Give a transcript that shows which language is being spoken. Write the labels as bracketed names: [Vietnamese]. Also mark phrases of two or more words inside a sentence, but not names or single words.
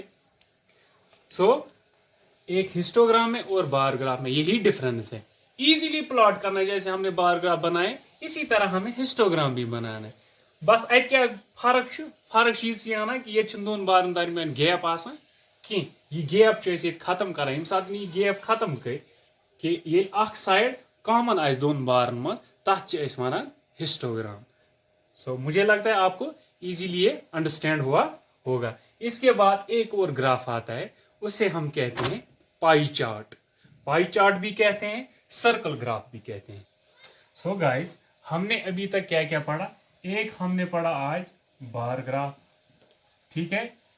[Hindi] सो एक हिस्टोग्राम में और [English] bar graph [Hindi] में यही डिफरेंस है। [English] easily plot [Hindi] करना है, जैसे हमने [English] bar graph [Hindi] बनाए इसी तरह हमें हिस्टोग्राम भी बनाना है। [Kashmiri] बस अत क्या फर्क चीज ना कि ये दोन बारन दरमियान गैप आसान कह, यह गैप खत्म कर यम सात यह गैप खत्म कर कि ये अख [English] side common [Kashmiri] आस दोन बारन मज तथ वनान हिस्टोग्राम। [Hindi] सो मुझे लगता है आपको इजीली ये अंडरस्टैंड हुआ होगा। इसके बाद एक और ग्राफ आता है उसे हम कहते हैं [English] pie chart. pie chart [Hindi] भी कहते हैं, [English] circle graph [Hindi] भी कहते हैं। [English] so guys [Hindi] हमने अभी तक क्या क्या पढ़ा, एक हमने पढ़ा आज [English] bar graph, [Hindi] ठीक है।